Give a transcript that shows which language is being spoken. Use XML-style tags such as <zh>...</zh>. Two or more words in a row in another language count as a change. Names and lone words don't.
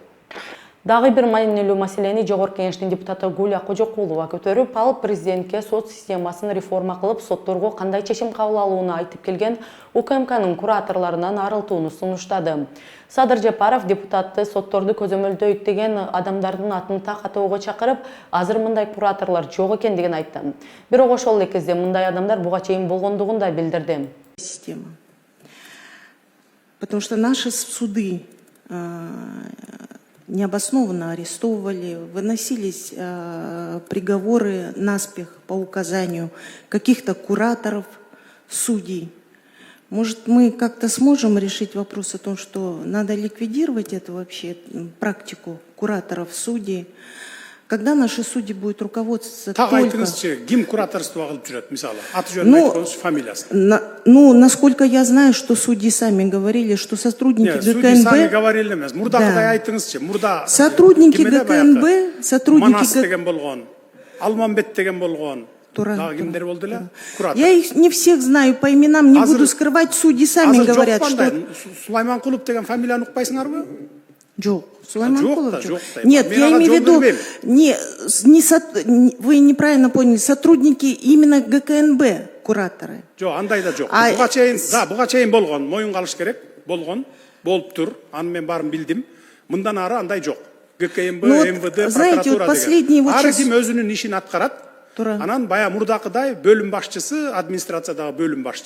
<ky>Дагы бир маанилүү маселени Жогорку Кеңештин депутаты Гуля Кожокулова көтөрүп алып, президентке сот системасын реформа кылып, сотторго кандай чечим кабыл алууну айтып келген УКМКнын кураторлорунан арылтууну сунуштады. Садыр Жапаров депутатты сотторду көзөмөлдөйт деген адамдардын атын так атоого чакырып, азыр мындай кураторлор жок экендигин айтты. Бирок ошол эле кезде мындай адамдар буга чейин болгондугун да билдирди. Система.</ky> <ru>Потому что наши суды необоснованно арестовывали, выносились приговоры наспех по указанию каких-то кураторов, судей. Может, мы как-то сможем решить вопрос о том, что надо ликвидировать эту вообще практику кураторов, судей? Когда наши судьи будут руководствоваться Так только...</ru> <ky>айтыңызчы, ким кураторство кылып жүрөт, мисалы? Аты жөнүн айткыңыз, фамилиясын.</ky> <ru>Насколько я знаю, что судьи сами говорили, что сотрудники Нет, ГКНБ... судьи сами говорили эмес.</ru> <ky>Мурдакыдай айтыңызчы, мурда... Сотрудники ГКНБ, сотрудники... Манас деген болгон, Алмамбет деген болгон. Дагы кимдер болду эле? Куратор.</ky> <ru>Я их не всех знаю по именам, не буду скрывать, судьи сами говорят, что...</ru> <ky>Сулайманкулов деген фамилияны укпайсыңарбы? Жок. Сулайманкулов? Жок.</ky> <ru>Нет, я имею в виду... Вы неправильно поняли. Сотрудники именно ГКНБ, кураторы.</ru> <ky>Жок, андай да жок. Буга чейин болгон, моюнга алыш керек. Болгон, болуптур. Аны мен баарын билдим. Мындан ары андай жок. ГКНБ, МВД, прокуратура деген. Ар ким өзүнүн ишин аткарат. Анан бая мурдакыдай бөлүм башчысы, администрациядагы бөлүм башчы.</ky>